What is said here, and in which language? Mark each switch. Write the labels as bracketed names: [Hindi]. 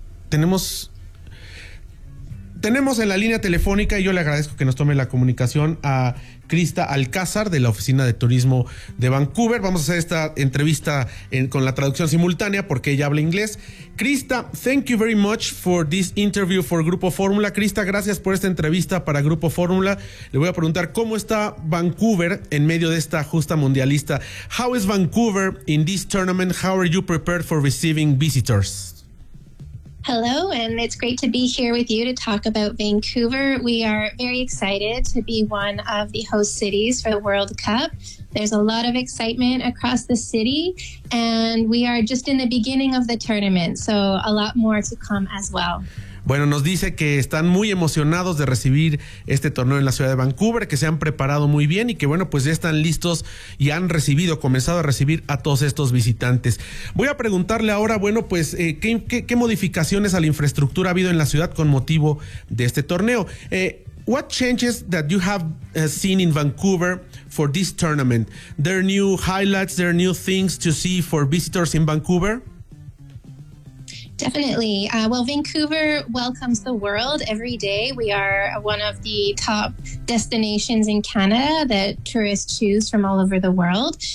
[Spanish] Tenemos en la línea telefónica, y yo le agradezco que nos tome la comunicación, a Krista Alcázar, de la Oficina de Turismo de Vancouver. Vamos a hacer esta entrevista con la traducción simultánea, porque ella habla inglés. [English] Krista, thank you very much for this interview for Grupo Fórmula. [Spanish] Krista, gracias por esta entrevista para Grupo Fórmula. Le voy a preguntar, ¿cómo está Vancouver en medio de esta justa mundialista? [English] How is Vancouver in this tournament? How are you prepared for receiving visitors? Hello, and it's great to be here with you to talk about Vancouver. We are very excited to be one of the host cities for the World Cup. There's a lot of excitement across the city, and we are just in the beginning of the tournament, so a lot more to come as well. [Spanish] Bueno, nos dice que están muy emocionados de recibir este torneo en la ciudad de Vancouver, que se han preparado muy bien y que, bueno, pues ya están listos y han comenzado a recibir a todos estos visitantes. Voy a preguntarle ahora, bueno, pues, ¿qué modificaciones a la infraestructura ha habido en la ciudad con motivo de este torneo? [English] What changes that you have seen in Vancouver for this tournament? There are new highlights, there are new things to see for visitors in Vancouver? Definitely. Well, Vancouver welcomes the world every day. We are one of the top destinations in Canada that tourists choose from all over the world.